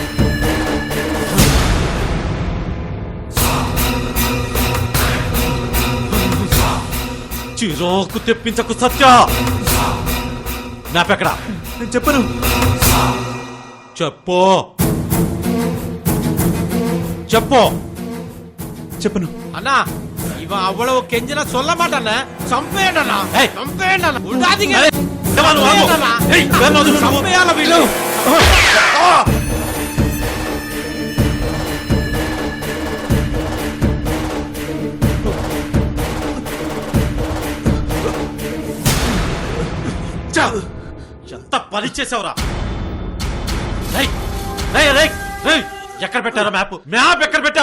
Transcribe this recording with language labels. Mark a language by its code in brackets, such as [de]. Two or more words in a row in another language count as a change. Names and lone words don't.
[te] చిరాకు తెప్పించకు సత్య. నాపెక్కడా నేను చెప్పను. చెప్పు చెప్పు. చెప్పను [ta] அண்ணா இவன் அவ்வளவு கெஞ்சின சொல்ல மாட்டானே. சம்பேண்டனா சம்பேண்டனா உடாதீங்க. சம்பையால வீடு [te] ఎంత పని చేసావురా. ఎక్కడ పెట్టారా మ్యాప్? మ్యాప్ ఎక్కడ పెట్టావు?